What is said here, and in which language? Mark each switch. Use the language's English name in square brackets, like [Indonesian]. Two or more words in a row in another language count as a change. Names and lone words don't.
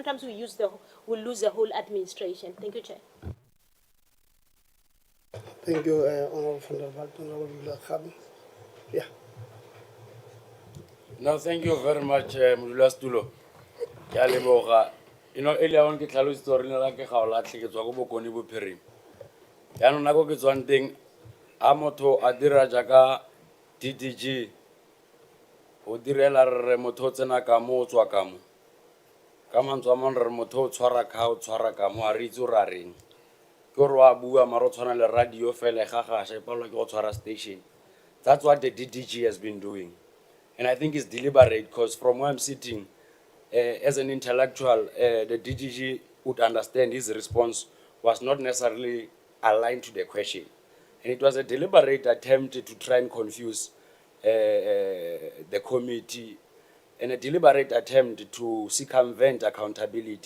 [English] Sometimes we'll lose the whole administration. Thank you, Chair. Thank you, Honourable van der Walt, Honourable Khabi. Yeah. No, thank you very much, Mudulastulo. You know, earlier on, [Tswana] ke tlhalositse gore le la ke ga o latlhe ke tswa go bokoni bophirima. Yaanong nako ke tswang teng, a motho a dira jaaka DDG, o direla re motho o tsena ka mo o tswa ka mo. Ka mantswe a mangwe re motho o tshwara ka mo, a re itse o ra reng. Ke gore wa bua mara o tshwana le radio fela ga gasha e palelwa ke go tshwara station. [English] That's what the DDG has been doing. And I think it's deliberate, because from where I'm sitting, as an intellectual, the DDG would understand his response was not necessarily aligned to the question. And it was a deliberate attempt to try and confuse the committee, and a deliberate attempt to circumvent accountability.